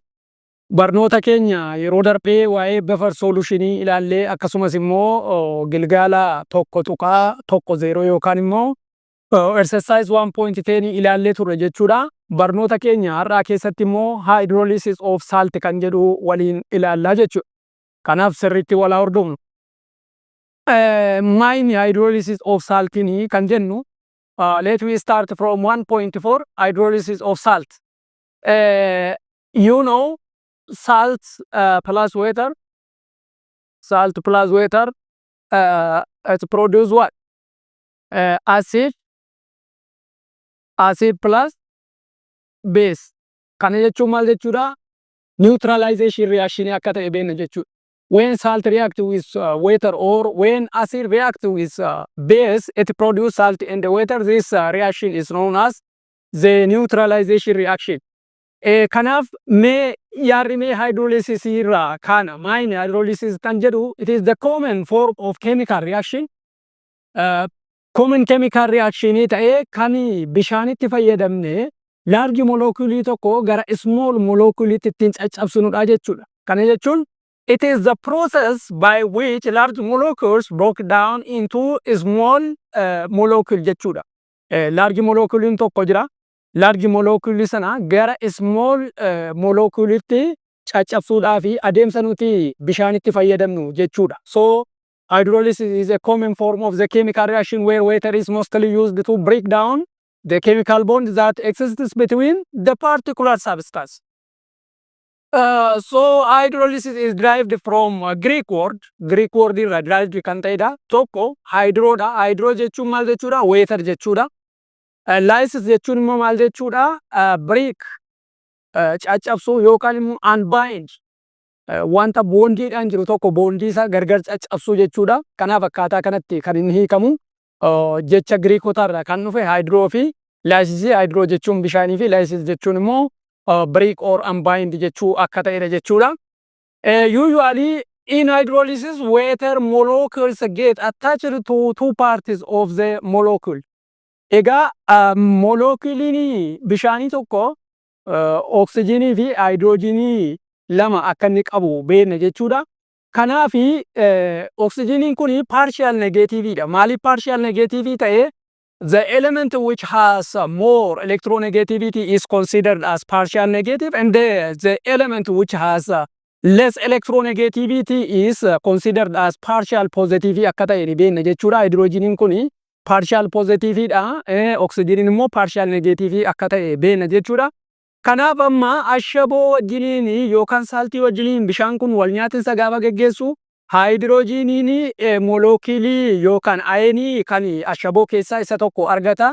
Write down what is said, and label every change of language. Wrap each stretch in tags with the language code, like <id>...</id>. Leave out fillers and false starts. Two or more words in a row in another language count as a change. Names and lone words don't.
<om>Barnoota keenya yeroo darbee waa'ee buffer solutionii ilaallee akkasumas immoo gilgaala tokko tuqaa tokko 0 yookaan immoo exercise 1.10 ilaallee turre jechuudha. Barnoota keenya har'aa keessatti immoo</om> <en>hydrolysis of salt</en> <om>kan jedhu waliin ilaallaa jechuudha. Kanaaf sirriitti wal hordofnu.</om> <en>Mine hydrolysis of salt</en> <om>kan jennu</om> <en>let we start from 1.4 hydrolysis of salt. You know salt plus water it produce what? Acid plus base.</en> <om>Kana jechuun maal jechuudha?</om> <en>Neutralization reaction</en> <om>akka ta'e beekna jechuudha.</om> <en>When salt reacts with water or when acid reacts with base, it produces salt in the water. This reaction is known as the neutralization reaction.</en> <om>Kanaaf mee</om> <en>hydrolysis</en> <om>irraa kana mine</om> <en>hydrolysis</en> <om>kan jedhu</om> <en>it is the common form of chemical reaction. Common chemical reaction</en> <om>ta'ee kan bishaanitti fayyadamne</om> <en>large molecule</en> <om>tokko gara</om> <en>small molecule</en> <om>ittiin caccabsinudha jechuudha. Kana jechuun</om> <en>it is the process by which large molecules broke down into small molecule jechuudha. Large molecule</en> <om>tokko jira.</om> <en>Large molecule</en> <om>sana gara</om> <en>small molecule</en> <om>itti caccabsuudhaa fi adeemsa nuti bishaanitti fayyadamnu jechuudha.</om> <en>So hydrolysis is a common form of the chemical reaction where water is mostly used to break down the chemical bond that exists between the particular substance. So hydrolysis is derived from Greek word irraa derived</en> <om>kan ta'edha. Tokko hydrodha. Hydro jechuun maal jechuudha? Water jechuudha. Lysis jechuun immoo maal jechuudha? Break caccabsuu yookaan immoo unbind wanta boondiidhaan jiru tokko boondii isaa gargar caccabsuu jechuudha. Kanaaf akkaataa kanatti kan inni hiikamu jecha Giriikotaarraa kan dhufe hydro fi lysis. Hydro jechuun bishaanii fi lysis jechuun immoo</om> <en>break or unbind</en> <om>jechuu akka ta'edha jechuudha.</om> <en>Usually in hydrolysis water molecules get attached to two parts of the molecule.</en> <om>Egaa moleculiin bishaanii tokko oksijiinii fi hydrojiinii lama akka inni qabu beekna jechuudha. Kanaaf oksijiiniin kun</om> <en>partial negative</en> <om>dha. Maaliif</om> <en>partial negative</en> <om>ta'e?</om> <en>The element which has more electronegativity is considered as partial negative, and the element which has less electronegativity is considered as partial positive</en> <om>akka ta'e beekna jechuudha. Hydrojiiniin kun</om> <en>partial positive</en> <om>dha, oksijiiniin immoo</om> <en>partial negative</en> <om>akka ta'e beekna jechuudha. Kanaaf amma ashaboo wajjiniin yookaan saaltii wajjiniin bishaan kun wal nyaatinsa gaafa geggeessu hydrojiiniin molecuulii yookaan ayinii kan ashaboo keessaa isa tokko argata.</om>